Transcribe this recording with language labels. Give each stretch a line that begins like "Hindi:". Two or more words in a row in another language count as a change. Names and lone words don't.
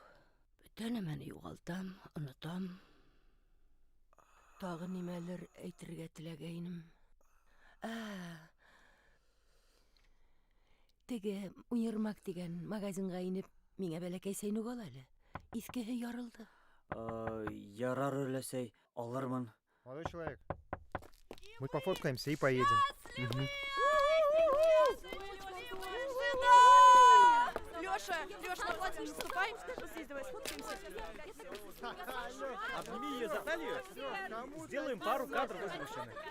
Tatar: Бөтә нәмәне югалтам, онотам. Тагы нимәлер әйтергә теләгәйнем. Теге Универмаг дигән магазинга инеп, миңә бәләкәй сәйнүк ал әле. Искеһе ярылды. Ярар өләсәй, алырмын.
Russian: Молодой человек, мы пофоткаемся и поедем. Лёша, на платье наступай. Здесь давай сфоткаемся. Обними ее за талию. Сделаем пару кадров возвышенных.